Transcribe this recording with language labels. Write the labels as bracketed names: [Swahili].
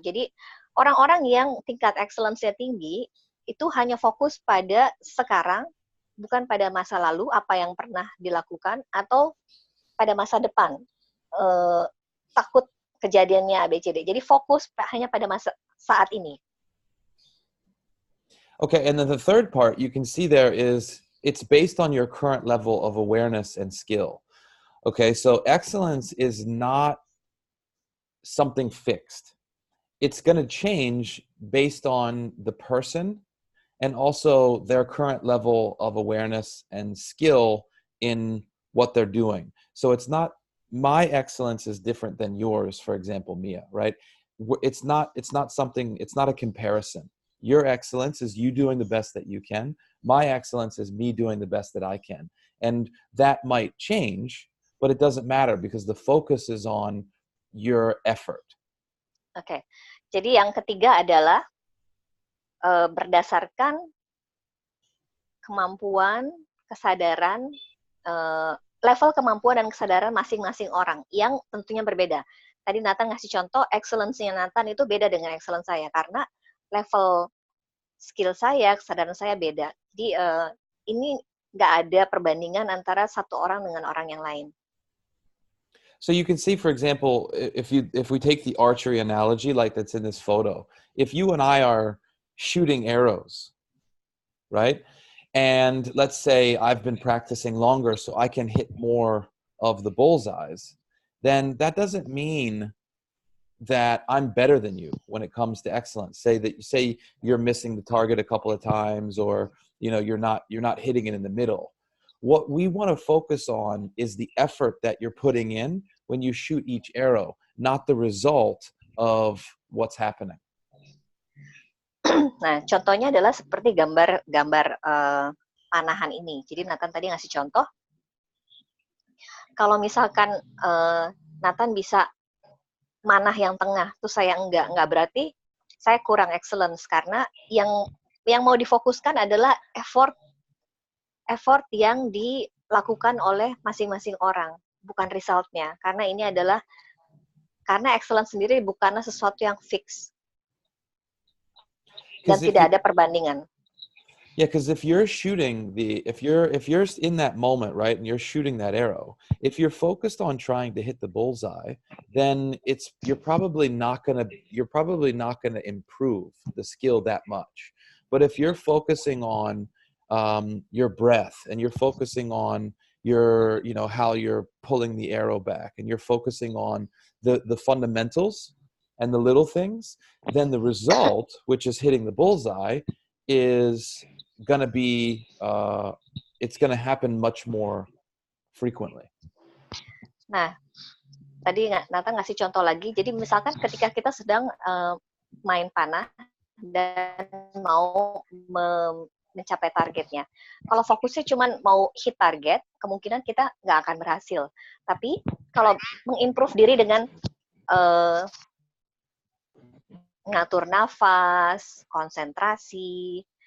[Indonesian] Jadi orang-orang yang tingkat excellence-nya tinggi, itu hanya fokus pada sekarang, bukan pada masa lalu, apa yang pernah dilakukan, atau pada masa depan. Takut kejadiannya ABCD. Jadi fokus hanya pada masa saat ini. [English] Okay, and then the third part you can see there is it's based on your current level of awareness and skill. Okay, so excellence is not something fixed. It's going to change based on the person and also their current level of awareness and skill in what they're doing. So it's not my excellence is different than yours, for example, Mia, right? It's not a comparison. Your excellence is you doing the best that you can. My excellence is me doing the best that I can. And that might change but it doesn't matter because the focus is on your effort. [Indonesian] Oke. Jadi yang ketiga adalah berdasarkan kemampuan, kesadaran, level kemampuan dan kesadaran masing-masing orang yang tentunya berbeda. Tadi Nathan ngasih contoh, excellence-nya Nathan itu beda dengan excellence saya karena level skill saya, kesadaran saya beda. Jadi ini nggak ada perbandingan antara satu orang dengan orang yang lain. [English] So you can see, for example, if we take the archery analogy like that's in this photo, if you and I are shooting arrows, right? And let's say I've been practicing longer so I can hit more of the bullseyes, then that doesn't mean that I'm better than you when it comes to excellence. Say you're missing the target a couple of times, or you're not hitting it in the middle. What we want to focus on is the effort that you're putting in when you shoot each arrow, not the result of what's happening. [Indonesian] Nah, contohnya adalah seperti gambar panahan ini. Jadi Nathan tadi ngasih contoh, kalau misalkan Nathan bisa manah yang tengah, terus saya enggak berarti saya kurang excellence karena yang mau difokuskan adalah effort yang dilakukan oleh masing-masing orang, bukan resultnya. Karena ini adalah karena excellence sendiri bukanlah sesuatu yang fix. Dan tidak ada perbandingan. [English] Yeah, because if you're shooting if you're in that moment, right, and you're shooting that arrow, if you're focused on trying to hit the bullseye, then you're probably not gonna improve the skill that much. But if you're focusing on your breath, and you're focusing on your how you're pulling the arrow back, and you're focusing on the fundamentals and the little things, then the result, which is hitting the bullseye, is going to be it's going to happen much more frequently. [Indonesian] Nah, tadi Nathan ngasih contoh lagi. Jadi misalkan ketika kita sedang main panah dan mau mencapai targetnya. Kalau fokusnya cuma mau [English] hit target, [Indonesian] kemungkinan kita nggak akan berhasil. Tapi kalau mengimprove diri dengan ngatur nafas, konsentrasi.